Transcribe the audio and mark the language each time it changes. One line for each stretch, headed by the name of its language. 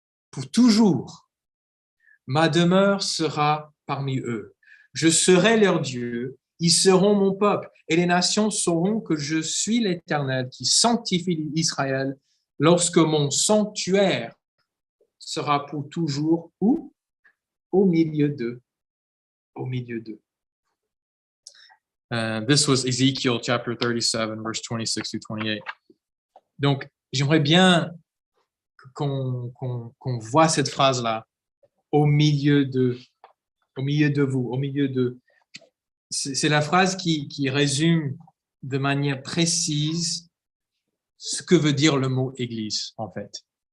French: Pour toujours, ma demeure sera parmi eux. Je serai leur Dieu, ils seront mon peuple, et les nations sauront que je suis l'Éternel qui sanctifie Israël lorsque mon sanctuaire sera pour toujours où? Au milieu d'eux. Au milieu d'eux.
English: This was Ezekiel chapter 37, verse 26 to 28.
French: Donc, j'aimerais bien qu'on voit cette phrase-là, au milieu de vous, au milieu de. C'est la phrase qui résume de manière précise ce que veut dire le mot Église, en fait.